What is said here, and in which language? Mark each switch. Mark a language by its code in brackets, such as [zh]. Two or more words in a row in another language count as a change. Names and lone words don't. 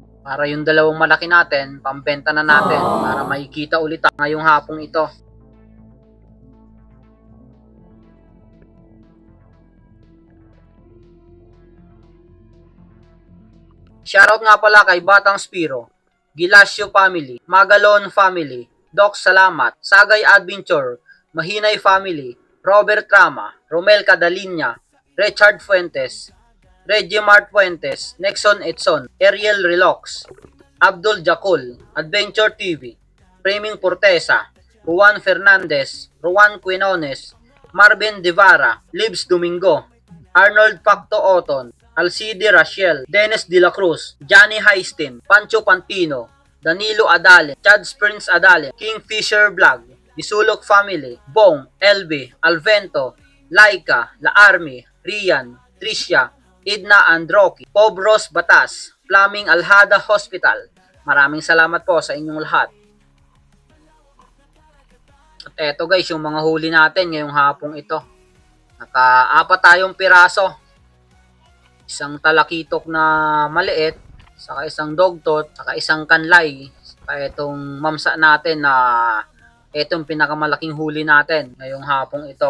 [tl] Para yung dalawang malaki natin, pambenta na natin. Para makikita ulit ngayong hapong ito. Shoutout nga pala kay Batang Spiro, Gilasio Family, Magalon Family, Doc Salamat, Sagay Adventure, Mahinay Family, Robert Trama, Romel Cadalinya, Richard Fuentes, Reggie Mart Fuentes, Nexon Edson, Ariel Relox, Abdul Jakul, Adventure TV, Framing Portesa, Juan Fernandez, Juan Quinones, Marvin Devara, Libs Domingo, Arnold Pacto Oton, Alcide Rachiel, Dennis De La Cruz, Johnny Heistin, Pancho Pantino, Danilo Adale, Chad Prince Adale, Kingfisher Vlog, Disulok Family, Bong, LB, Alvento, Laika, La Army, Rian, Tricia, Idna Androki, Pobros Batas, Flaming Alhada Hospital. Maraming salamat po sa inyong lahat. At eto guys, yung mga huli natin ngayong hapong ito. Naka-4 tayong piraso. Isang talakitok na maliit, saka isang dogtot, saka isang kanlay, saka itong mamsa natin na itong pinakamalaking huli natin ngayong hapong ito.